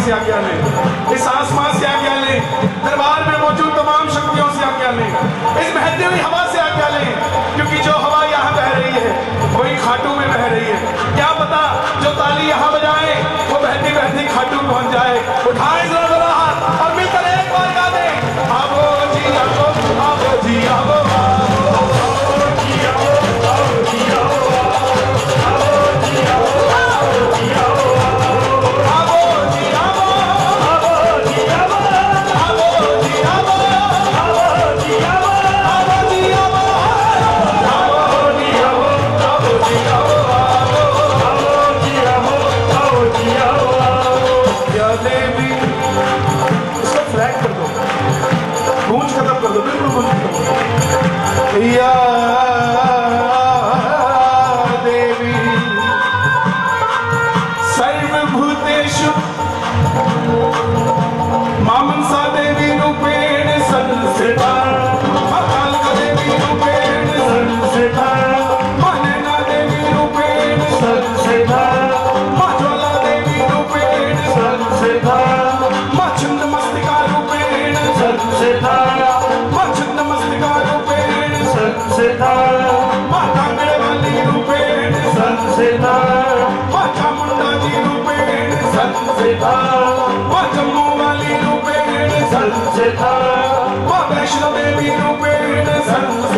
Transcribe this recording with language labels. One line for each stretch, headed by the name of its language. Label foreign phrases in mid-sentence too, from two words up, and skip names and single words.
Hindi: से आज्ञा लें, इस आसमान से आज्ञा लें, दरबार में मौजूद तमाम शक्तियों से आज्ञा लें, इस बहती हुई हवा से आज्ञा लें, क्योंकि जो हवा यहाँ बह रही है वही खाटू में बह रही है। क्या पता जो ताली यहाँ बजाए वो बहती बहती खाटू पहुंच जाए। उठाए जरा जरा हाथ और मिलकर एक बार गा दें, आवो जी आवो, आवो जी आवो, आवो जी आवो, आवो जी आवो, आवो जी आवो, आवो जी आवो, आवो जी आवो, आवो जी आवो, आवो जी आवो, आवो जी आवो, आवो जी आवो, आवो जी आवो, आवो जी आवो, आवो जी आवो, आवो जी आवो। या देवी इसको फ्लैग कर दो, गूंज खत्म कर दो, बिल्कुल गूंज खत्म कर दो।
Sanskrit: या देवी सर्वभूतेषु मां मनसा देवी रूपेण संस्थिता, मां कालिका देवी रूपेण संस्थिता, मां नैना देवी रूपेण संस्थिता, मां ज्वाला देवी रूपेण संस्थिता, मां छिन्नमस्तिका रूपेण संस्थिता, मां छिन्नमस्तिका रूपेण संस्थिता, मां कांगड़े वाली रूपेण संस्थिता, मां चामुंडा जी रूपेण संस्थिता, मां जम्मू वाली रूपेण संस्थिता, मां वैष्णो देवी रूपेण संस्थिता।